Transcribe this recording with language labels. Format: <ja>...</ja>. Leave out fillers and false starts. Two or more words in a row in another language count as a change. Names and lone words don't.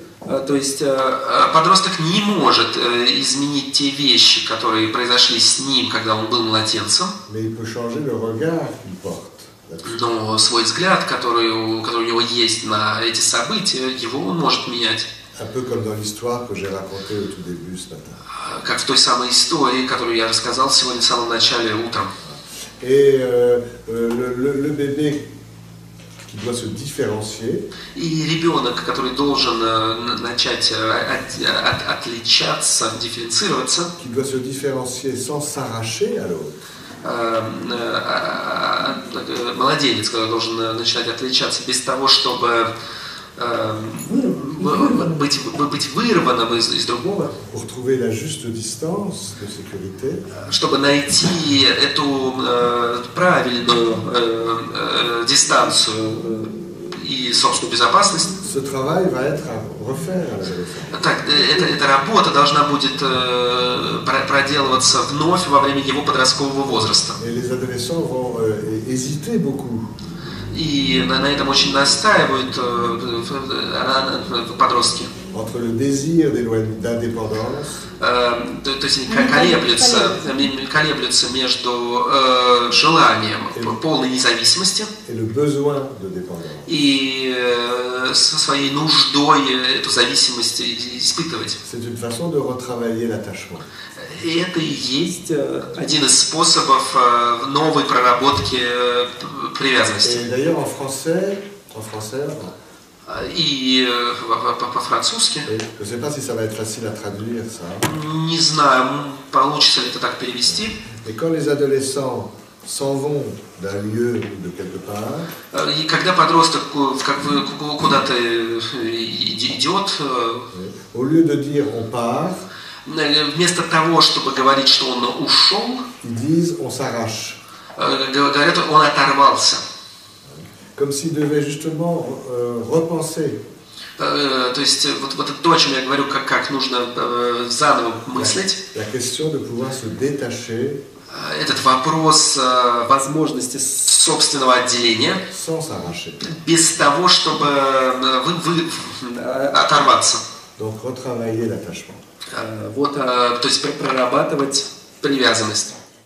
<ru>То есть подросток не может изменить те вещи, которые произошли с ним, когда он был младенцем.</ru> <fr>Mais il peut changer le regard qu'il porte.</fr> <ru>Но свой взгляд, который у него есть на эти события, его он может менять.</ru> <fr>Un peu comme dans l'histoire que j'ai racontée au tout début ce matin.</fr> <ru>Как в той самой истории, которую я рассказал сегодня в самом начале утром.</ru> <fr>Et le bébé qui doit se différencier.</fr> <ru>И ребенок, который должен начать отличаться, дифференцироваться.</ru> <fr>Qui doit se différencier sans s'arracher à l'autre.</fr> <ru>Младенец, который должен начинать отличаться без того, чтобы быть вырванным из другого,</ru> <fr>pour trouver la juste distance de sécurité,</fr> <ru>чтобы найти эту правильную дистанцию и собственную безопасность.</ru> <fr>Ce travail va être à refaire à l'adolescence.</fr> <ru>Так, эта работа должна будет проделываться вновь во время его подросткового возраста.</ru> <fr>Et les adolescents vont hésiter beaucoup.</fr> <ru>И на этом очень настаивают подростки.</ru> <fr>Entre le désir d'indépendance</fr> <ru>То есть они колеблются между желанием полной независимости</ru> <fr>et le besoin de dépendance.</fr> <ru>и со своей нуждой эту зависимость испытывать.</ru> <fr>C'est une façon de retravailler l'attachement.</fr> <ru>И это и есть один из способов новой проработки привязанности.</ru> <fr>Et d'ailleurs en français,</fr> <ru>И по-французски.</ru> <fr>je ne sais pas si ça va être facile à traduire ça.</fr> <ru>Не знаю, получится ли это так перевести.</ru> <fr>Et quand les adolescents s'en vont d'un lieu ou de quelque part,</fr> <ru>И когда подросток куда-то идет,</ru> <fr>au lieu de dire on part,</fr> <ru>вместо того, чтобы говорить, что он ушел,</ru> <fr>ils disent on s'arrache.</fr> <ru>говорят, он оторвался.</ru> <fr>Comme s'ils devaient justement repenser.</fr> <ru>То есть вот это то, о чем я говорю, как нужно заново мыслить.</ru> <fr>La question de pouvoir se détacher.</fr> <ru>Этот вопрос возможности собственного отделения</ru> <fr>Sans s'arracher.</fr> <ru>без того, чтобы оторваться.</ru> <fr>Donc retravailler l'attachement.</fr> <ru>То есть прорабатывать привязанность.</ru>